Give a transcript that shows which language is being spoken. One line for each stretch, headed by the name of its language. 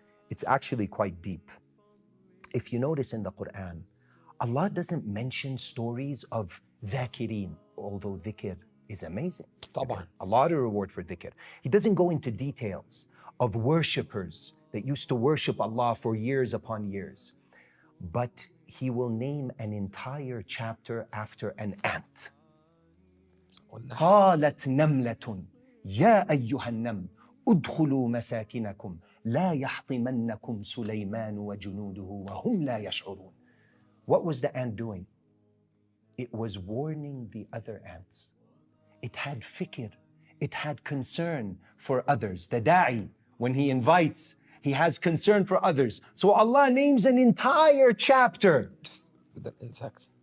English: It's actually quite deep. If you notice in the Quran, Allah doesn't mention stories of dhakirin, although dhikr is amazing.
Arabic: طبعا.
English: A lot of reward for dhikr. He doesn't go into details of worshippers that used to worship Allah for years upon years. But he will name an entire chapter after an ant.
Arabic: قالت نملة يا أيها النمل ادخلوا مساكنكم لا يحطمنكم سليمان وجنوده وهم لا يشعرون.
English: What was the ant doing? It was warning the other ants. It had fikr. It had concern for others. The da'i, when he invites, he has concern for others. So Allah names an entire chapter Just with an insect.